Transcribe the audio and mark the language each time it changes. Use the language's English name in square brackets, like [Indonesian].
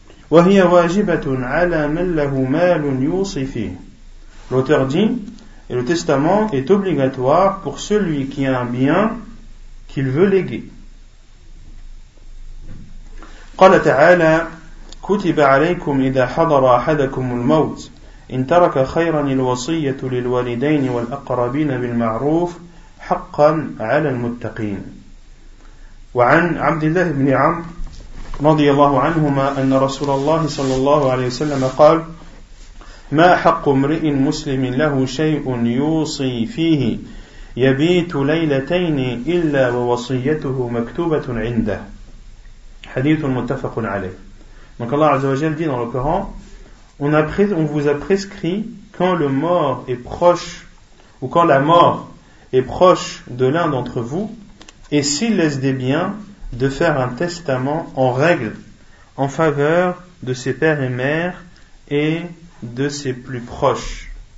[Arabic] وهي واجبة على من له مال يوصي فيه. [French] L'auteur dit, et le testament est obligatoire pour celui qui a un bien qu'il veut léguer. [Arabic] قال تعالى كتب عليكم إذا حضر أحدكم الموت إن ترك خيرا الوصية للوالدين والأقربين بالمعروف حقا على المتقين. وعن عبد الله بن عمرو رضي الله عنهما أن رسول الله صلى الله عليه وسلم قال ما حق امرئ مسلم له شيء يوصي فيه يبيت ليلتين إلا ووصيته مكتوبة عنده. حديث متفق عليه. [French] Donc Allah عز وجل dit dans le Coran, on vous a prescrit quand le mort est proche ou quand la mort est proche de l'un d'entre vous et s'il laisse des biens, de faire un testament en règle en faveur de ses pères et mères et de ses plus proches.